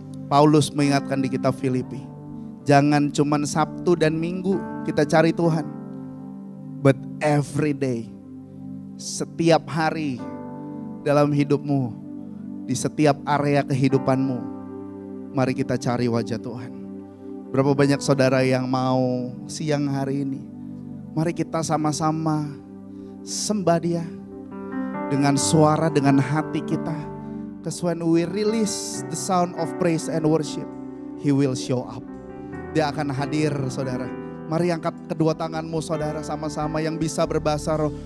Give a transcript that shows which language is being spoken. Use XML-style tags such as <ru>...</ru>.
<id>Paulus mengingatkan di kitab Filipi, jangan cuman Sabtu dan Minggu kita cari Tuhan,</id> <en>but every day,</en> <id>setiap hari dalam hidupmu, di setiap area kehidupanmu, mari kita cari wajah Tuhan. Berapa banyak saudara yang mau siang hari ini, mari kita sama-sama sembah Dia dengan suara, dengan hati kita.</id> <en>Because when we release the sound of praise and worship, He will show up.</en> <id>Dia akan hadir, saudara. Mari angkat kedua tanganmu, saudara, sama-sama yang bisa berbahasa roh.</id>